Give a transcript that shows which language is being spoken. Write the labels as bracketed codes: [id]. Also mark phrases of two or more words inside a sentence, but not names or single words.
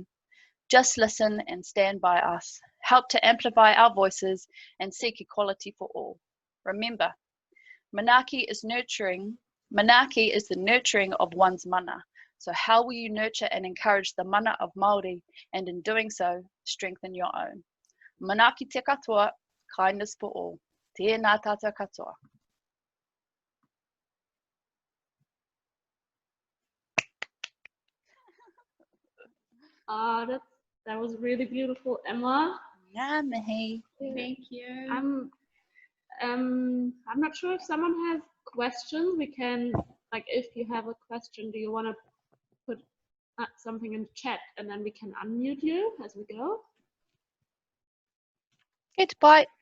[en] Just listen and stand by us. Help to amplify our voices and seek equality for all. Remember, manaaki is the nurturing of one's mana. So how will you nurture and encourage the mana of Māori, and in doing so, strengthen your own? [mi] Manaaki te katoa, [en] kindness for all. [mi] Tēnā tātou katoa. [en] That was really beautiful, Emma. [mi] Ngā mihi. [en] Thank you. I'm not sure if someone has questions. We can, like, if you have a question, do you want to put something in the chat and then we can unmute you as we go? Goodbye.